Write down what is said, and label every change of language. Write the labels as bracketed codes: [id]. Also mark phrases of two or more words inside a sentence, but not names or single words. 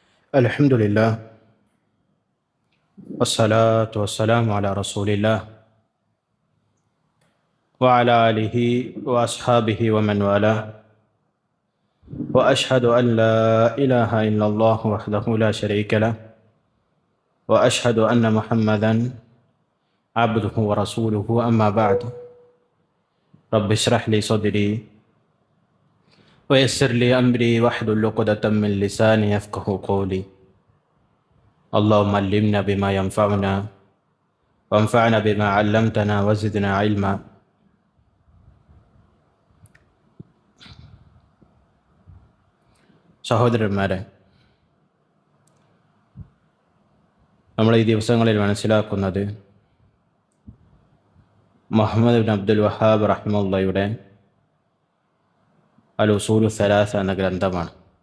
[ar] الحمد لله والصلاة والسلام على رسول الله وعلى آله وأصحابه ومن والاه وأشهد أن لا إله إلا الله وحده لا شريك له وأشهد أن محمدا عبده ورسوله أما بعد رب اشرح لي صدري ويسر لي أمري واحلل عقدة من لساني يفقه قولي اللهم علمنا بما ينفعنا وانفعنا بما علمتنا وزدنا علما. [ml] സഹോദരന്മാരെ, നമ്മൾ ഈ ദിവസങ്ങളിൽ മനസ്സിലാക്കുന്നത് മുഹമ്മദ് ബിൻ അബ്ദുൽ വഹാബ് റഹിമഹുള്ളയുടെ അൽ ഉസൂലു സലാസ എന്ന ഗ്രന്ഥമാണ്.